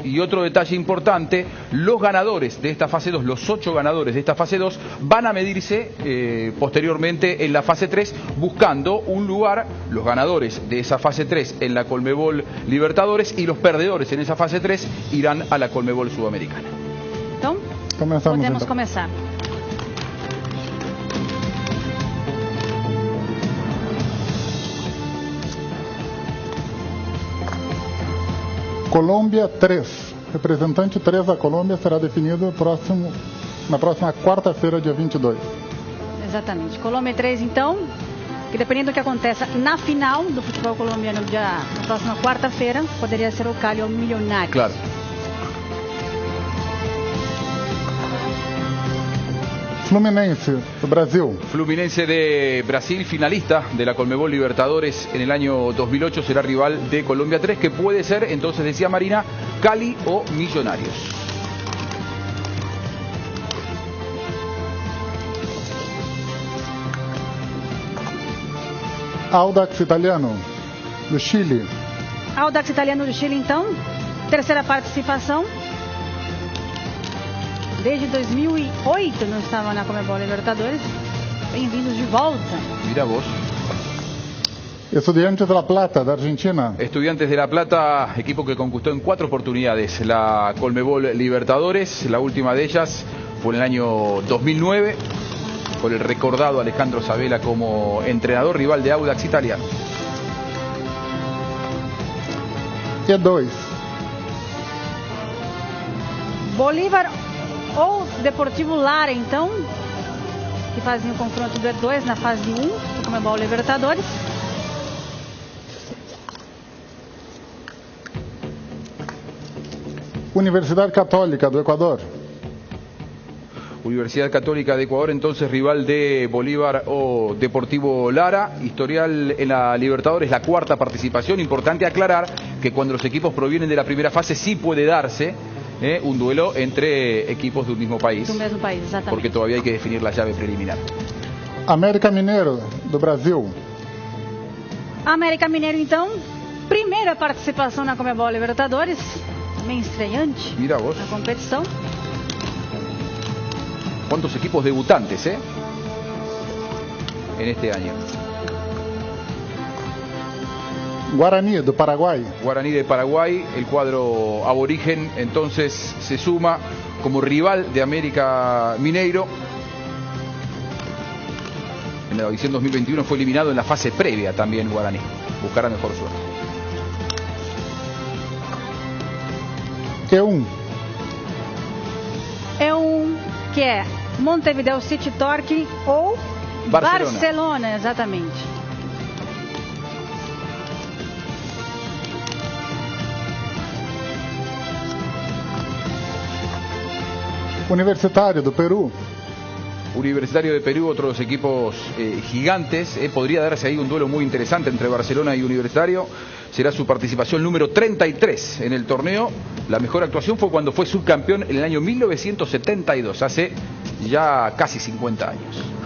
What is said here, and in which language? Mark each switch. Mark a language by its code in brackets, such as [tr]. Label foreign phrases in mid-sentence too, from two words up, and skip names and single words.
[es] Y otro detalle importante, los ganadores de esta fase 2, los 8 ganadores de esta fase 2, van a medirse posteriormente en la fase 3, buscando un lugar, los ganadores de esa fase 3 en la Conmebol Libertadores, y los perdedores en esa fase 3 irán a la Conmebol Sudamericana. [pt] Então, podemos começar. Colômbia 3. Representante 3 da Colômbia será definido na próxima quarta-feira, dia 22. Exatamente. Colômbia 3, então, que dependendo do que aconteça na final do futebol colombiano na próxima quarta-feira, poderia ser o Cali ou o Milionários. Claro. Fluminense, do Brasil. [es] Fluminense de Brasil, finalista de la Conmebol Libertadores en el año 2008, será rival de Colombia 3, que puede ser, entonces decía Marina, Cali o Millonarios. [pt] Audax Italiano, do Chile. Audax Italiano do Chile, então, terceira participação. Desde 2008 não estava na Conmebol Libertadores. Bem-vindos de volta. [es] Mira vos. [pt] Estudiantes de La Plata, da Argentina. [es] Estudiantes de La Plata, equipo que conquistó en 4 oportunidades la Conmebol Libertadores. La última de ellas fue en el año 2009, con el recordado Alejandro Sabella como entrenador, rival de Audax Italiano. E2. [pt] Bolívar ou Deportivo Lara, então, que fazem o confronto do E2 na fase 1 do Conmebol Libertadores. Universidad Católica do Ecuador. [es] Universidad Católica de Ecuador, entonces rival de Bolívar o Deportivo Lara. Historial en la Libertadores, la 4ª participación. Importante aclarar que cuando los equipos provienen de la primera fase sí puede darse un duelo entre equipos de un mismo país. [pt] Do mesmo país, exatamente. [es] Porque todavía hay que definir la llave preliminar. [pt] América Mineiro, do Brasil. América Mineiro, então, primeira participação na Conmebol Libertadores. Também estreante. [es] Mira vos. [pt] Na competição. [es] ¿Cuántos equipos debutantes, en este año? [pt] Guaraní, do Paraguay. [es] Guaraní de Paraguay, el cuadro aborigen, entonces se suma como rival de América Mineiro. En la edición 2021 fue eliminado en la fase previa también Guaraní. Buscará mejor suerte. E1. [pt] E1 que é Montevideo City Torque ou Barcelona, exatamente. Universitário do Peru. [es] Universitario de Perú, otros equipos gigantes. Podría darse ahí un duelo muy interesante entre Barcelona y Universitario. Será su participación número 33 en el torneo. La mejor actuación fue cuando fue subcampeón en el año 1972, hace ya casi 50 años.